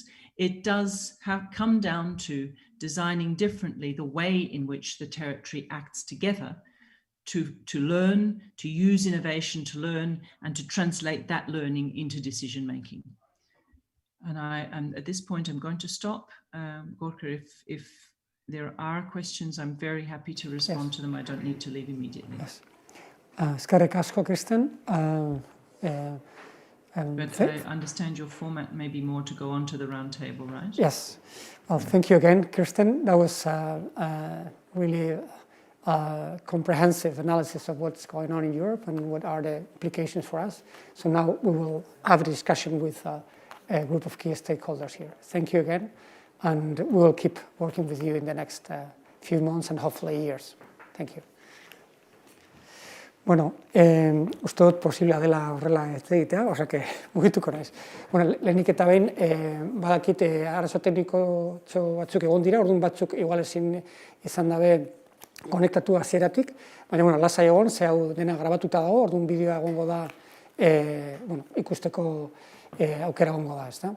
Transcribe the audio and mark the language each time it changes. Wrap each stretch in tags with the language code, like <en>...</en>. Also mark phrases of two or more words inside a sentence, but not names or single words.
<en>It does come down to designing differently the way in which the territory acts together to learn, to use innovation to learn, and to translate that learning into decision making. And at this point, I'm going to stop. Gorka, if there are questions, I'm very happy to respond to them. I don't need to leave immediately. Yes.</en> <eu>Eskerrik asko, Kristen.</eu> <en>But I understand your format may be more to go on to the round table, right? Yes. Well, thank you again, Kristen. That was really comprehensive analysis of what's going on in Europe and what are the implications for us. So now we will have a discussion with a group of key stakeholders here. Thank you again, and we will keep working with you in the next few months and hopefully years. Thank you.</en> <eu>Bueno, uste dut posiblea dela horrela ez egitea, osake mugituko naiz. Bueno, lehenik eta behin, badakit arazo tekniko batzuk egon dira, orduan batzuk igual ezin izan dabe konektatu hasieratik, baina bueno, lasai egon, ze hau dena grabatuta dago, orduan bideoa egongo da, bueno, ikusteko aukera egongo da, ezta?</eu>